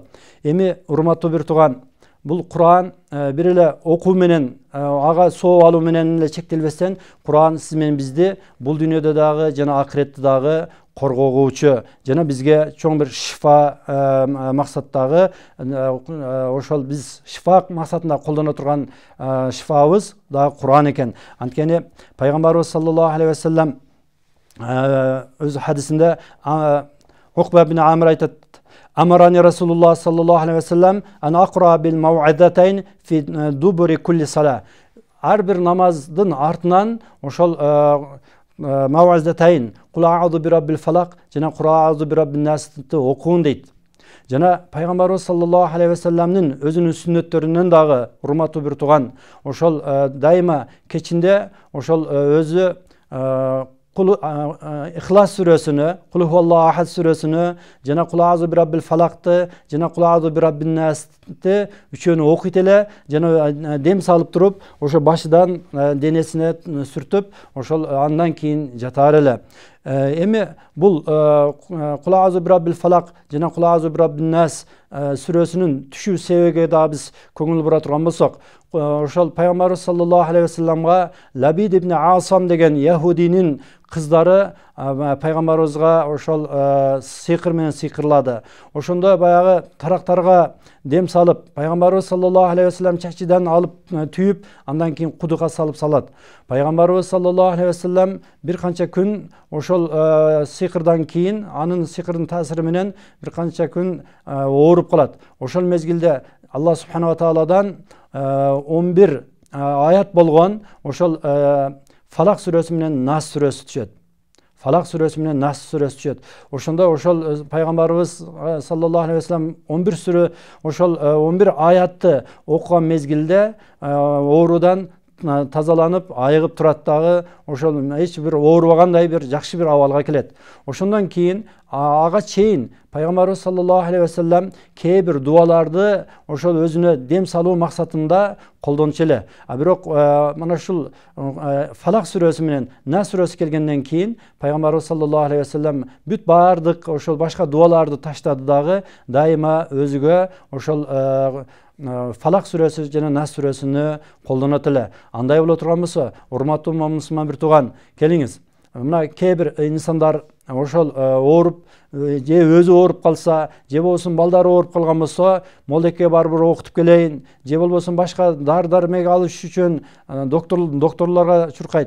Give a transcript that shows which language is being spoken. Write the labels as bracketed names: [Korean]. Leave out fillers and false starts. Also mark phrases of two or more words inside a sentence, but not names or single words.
[Kyrgyz] Эми урматтуу бир тууган, бул Куран бир эле окуу менен, ага соо алуу менен эле чектелбестен, Куран сиз менен бизди бул дүйнөдө дагы жана акыретте дагы коргогучу, жана бизге чоң бир шифа максаттагы, ошол биз шифа максатында колдоно турган шифабыз дагы Куран экен. Анткени пайгамбарыбыз [Arabic] صلى الله عليه وسلم [Kyrgyz] өз хадисинде Укба ибн Амир айтат: [Arabic] أمرني رسول الله صلى الله عليه وسلم أن أقرأ بالمعوذتين في دبر كل صلاة. [Kyrgyz] Ар бир намаздын артынан ошол мау'идатайн [Arabic] قل أعوذ برب الفلق [Kyrgyz] жана [Arabic] قل أعوذ برب الناس [Kyrgyz] окуун дейт. Жана пайгамбарыбыз [Arabic] صلى الله عليه وسلم [Kyrgyz] өзүнүн сүннөттөрүнөн дагы урматтуу бир тууган, ошол дайыма кечинде ошол өзү Ихлас сүрөсүнө, [Arabic] قل هو الله أحد [Kyrgyz] сүрөсүнө, жана [Arabic] قل أعوذ برب الفلق, [Kyrgyz] жана [Arabic] قل أعوذ برب الناس [Kyrgyz] үчөөнү окуйт эле, жана дем салып туруп, ошо башыдан денесине сүртүп, ошол андан кийин жатаар эле. Эми бул [Arabic] قل أعوذ برب الفلق [Kyrgyz] жана [Arabic] قل أعوذ برب الناس [Kyrgyz] сүрөсүнүн түшүү себебиге да биз көңүл бура турган болсок, ошол пайгамбарыбыз [Arabic] صلى الله عليه وسلم [Kyrgyz] Лабид ибн Асам деген яһудинин кыздары пайгамбарыбызга ошол сыйкыр менен сыйкырлады. Ошондо баягы тарактарга дем салып, пайгамбарыбыз [Arabic] صلى الله عليه وسلم [Kyrgyz] чачыдан алып түйүп, андан кийин кудуга салып салат. Пайгамбарыбыз [Arabic] صلى الله عليه وسلم [Kyrgyz] бир канча күн ошол сыйкырдан кийин, анын сыйкырдын таасири менен бир канча күн ооруп калат. Ошол мезгилде Алла [Arabic] سبحانه وتعالى [Kyrgyz] 11 аят болгон ошол Фалак сүрөсү менен Нас сүрөсү түшөт. Фалак сүрөсү менен Нас сүрөсү түшөт. Ошондо ошол пайгамбарыбыз [Arabic] صلى الله عليه وسلم [Kyrgyz] 11 сүрө, ошол 11 аятты окуган мезгилде оорудан тазаланып, айыгып турат дагы, ошол эч бир оорубагандай бир жакшы бир абалга келет. Ошондон кийин ага чейин пайгамбарыбыз [Arabic] صلى الله عليه وسلم [Kyrgyz] кээ бир дуаларды ошол өзүнө дем салуу максатында колдончу эле. Бирок мына ушул Фалак сүрөсү менен Нас сүрөсү келгенден кийин пайгамбарыбыз [Arabic] صلى الله عليه وسلم [Kyrgyz] бүт баардык ошол башка дуаларды таштады дагы, дайыма өзүгө ошол Фалак сүрөсү жана Нас сүрөсүнө колдонот эле. Андай боло турган болсо, урматтуу мусулман бир тууган, келиңиз, мына кээ бир инсандар ошол ооруп, же өзү ооруп калса, же болбосо балдары ооруп калган болсо, молдекке барып окутуп келейин, же болбосо башка дары-дармек алыш үчүн докторлорго чуркайт.